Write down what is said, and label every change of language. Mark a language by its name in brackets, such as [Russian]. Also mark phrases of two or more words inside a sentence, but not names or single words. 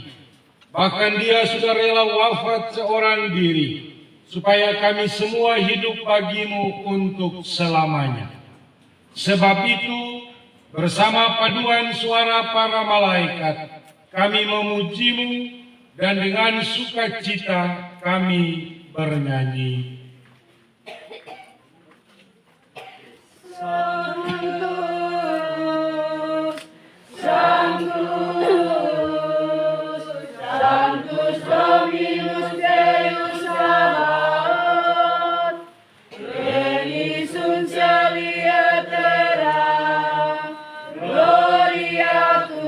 [Indonesian] Bahkan Dia sudah rela wafat seorang diri, supaya kami semua hidup bagimu untuk selamanya. Sebab itu, bersama paduan suara para malaikat, kami memujimu, dan dengan sukacita kami bernyanyi. [Latin] Sanctus, Sanctus, Sanctus Dominus Deus Sabaoth, Pleni sunt celia terra, gloria